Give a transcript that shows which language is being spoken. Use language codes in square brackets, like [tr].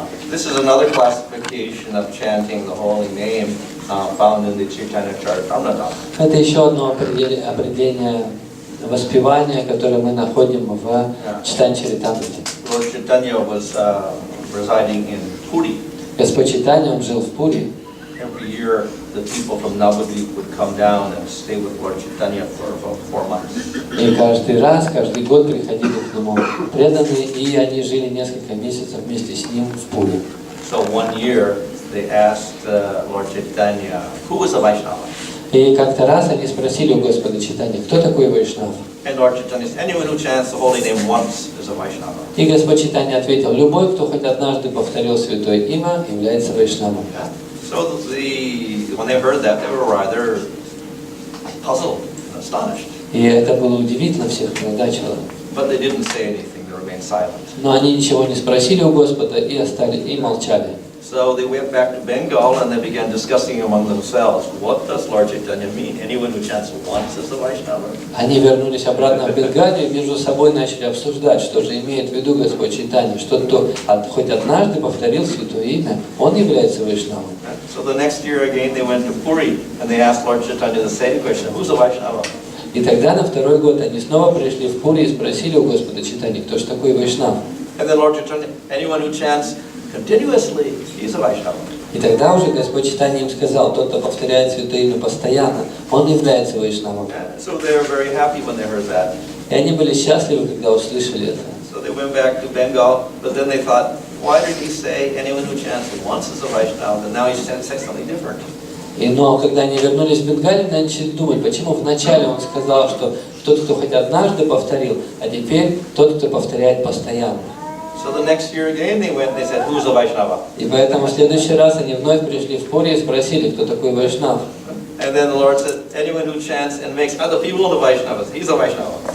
[en] This is another classification of chanting the holy name found in the Chaitanya Charitamrita. [ru] Это еще одно определение воспевания, которое мы находим в Читанье Чаритамрите. [en] Lord Chaitanya was residing in Puri. [ru] Господь Чайтанья, он жил в Пури. [en] Every year, the people from Navadvip would come down and stay with Lord Chaitanya for about 4 months. [ru] И каждый год приходили к нему преданные, и они жили несколько месяцев вместе с ним в Пури. [en] So one year, they asked Lord Chaitanya, who was a Vaishnava? [ru] И как-то раз они спросили у Господа Чайтаньи, кто такой Вайшнав? [en] And Lord Chaitanya said, anyone who chants the holy name once is a Vaishnava. [ru] И Господь Чайтанья ответил, любой, кто хоть однажды повторил святое имя, является Вайшнавом. [en] So when they heard that, they were rather puzzled and astonished. [ru] И это было удивительно, всех озадачило. [en] But they didn't say anything, they remained silent. [ru] Но они ничего не спросили у Господа и молчали. [en] So they went back to Bengal and they began discussing among themselves, what does Lord Chaitanya mean? Anyone who chants once is a Vaishnava? [ru] Они вернулись обратно в Бенгалию и между собой начали обсуждать, что же имеет в виду Господь Чайтанья, что кто хоть однажды повторил святое имя, он является Вайшнавом. [en] So the next year again they went to Puri and they asked Lord Chaitanya the same question, who's a Vaishnava? [ru] И тогда на второй год они снова пришли в Пури и спросили у Господа Чайтаньи, кто же такой Вайшнав. [en] And then Lord Chaitanya, anyone who chants continuously, he's a Vaishnava. [ru] И тогда уже Господь Чайтанья им сказал, тот, кто повторяет святое имя постоянно, он является Вайшнавом. [en] So they were very happy when they heard that. [ru] И они были счастливы, когда услышали это. [en] So they went back to Bengal, but then they thought, why did he say anyone who chants once is a Vaishnava, and now he's saying something different? [ru] Но когда они вернулись в Бенгалию, они начали думать, почему вначале он сказал, что тот, кто хоть однажды повторил, а теперь тот, кто повторяет постоянно. [en] So the next year again they went and they said, who's a Vaishnava? [ru] И поэтому в следующий раз они вновь пришли в Пури и спросили, кто такой Вайшнав. [en] And then the Lord said, anyone who chants and makes other people into Vaishnavas, he's a Vaishnava.